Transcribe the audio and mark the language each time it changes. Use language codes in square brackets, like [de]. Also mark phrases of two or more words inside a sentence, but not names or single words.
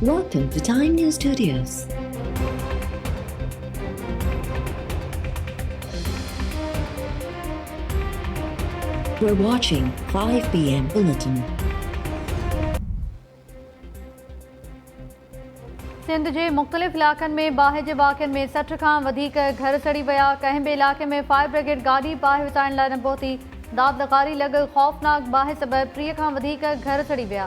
[en] Welcome to Time News Studios. We're watching 5 p.m. Bulletin. [sd] सिंध जे मुख़्तलिफ़ इलाक़नि में बाहि जे वाक़िअनि में 60 खां वधीक घर सड़ी विया। कंहिं बि इलाक़े में फायर ब्रिगेड गाॾी बाहि विसाइण लाइ न पहुती। दाद लकारी लॻल ख़ौफ़नाक बाहि सबबि 30 खां वधीक घर सड़ी विया।